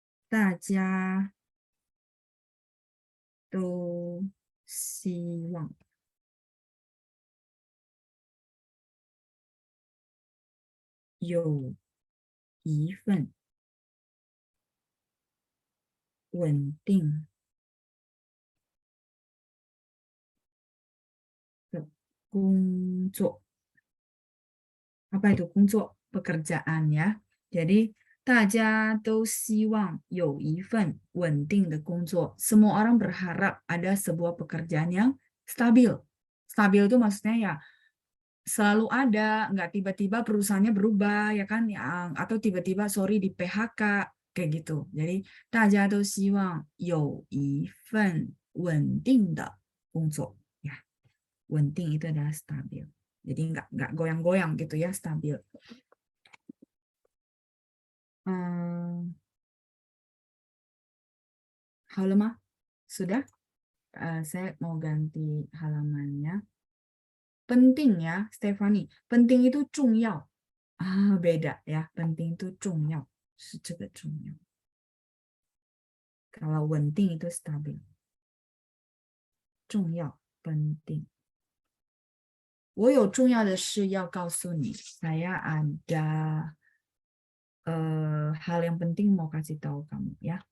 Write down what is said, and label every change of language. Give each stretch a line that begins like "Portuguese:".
Chinese: 大家都希望有一份稳定的工作。
Indonesian: Apa itu 工作 pekerjaan ya.
Chinese: Jadi 大家都希望有一份稳定的工作.
Indonesian: Semua orang berharap ada sebuah pekerjaan yang stabil. Stabil itu maksudnya ya selalu ada, nggak tiba-tiba perusahaannya berubah ya kan, atau tiba-tiba sorry di PHK kayak gitu.
Chinese: Jadi 大家都希望有一份稳定的工作 ya.
Indonesian: 稳定 itu adalah stabil. Jadi nggak goyang-goyang gitu ya, stabil. Halo mah, sudah? Saya mau ganti halamannya. Penting ya, Stephanie. Penting itu 重要. Beda ya. Penting itu 重要.
Chinese: 是这个重要.
Indonesian: Kalau 稳定 itu stabil. 重要, penting.
Chinese: 我有重要的事要告诉你.
Indonesian: Saya ada hal yang penting mau kasih tahu kamu ya.